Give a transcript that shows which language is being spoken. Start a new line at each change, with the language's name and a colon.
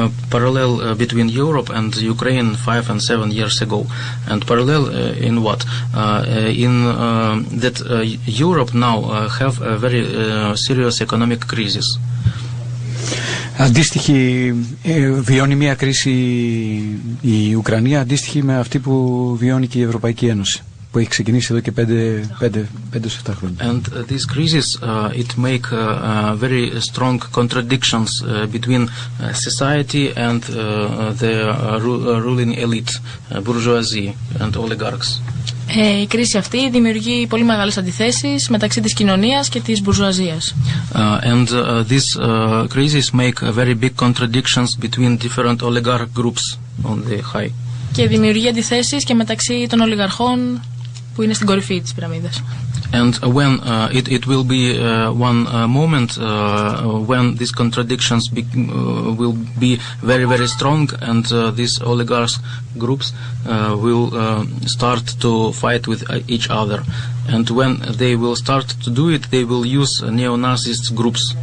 English: Parallel between Europe and Ukraine 5 and 7 years ago. And parallel in what? In that Europe now have a very serious economic crisis.
Greek: Αντίστοιχη βιώνει μια κρίση η Ουκρανία, αντίστοιχη με αυτή που βιώνει και η Ευρωπαϊκή Ένωση, που έχει ξεκινήσει εδώ και 5-7 χρόνια.
English: And this crisis it make very strong contradictions between society and the ruling elite, bourgeoisie and oligarchs.
Greek: Η κρίση αυτή δημιουργεί πολύ μεγάλες αντιθέσεις μεταξύ της κοινωνίας και της μπουρζουαζίας.
English: And this crisis make very big contradictions between different oligarch groups on the high.
Greek: Και δημιουργεί αντιθέσεις και μεταξύ των ολιγαρχών που είναι στην κορυφή της πυραμίδας.
English: And when it will be one moment when these contradictions will be very strong, and these oligarch groups will start to fight with each other. And when they will start to do it, they will use neo-Nazist groups.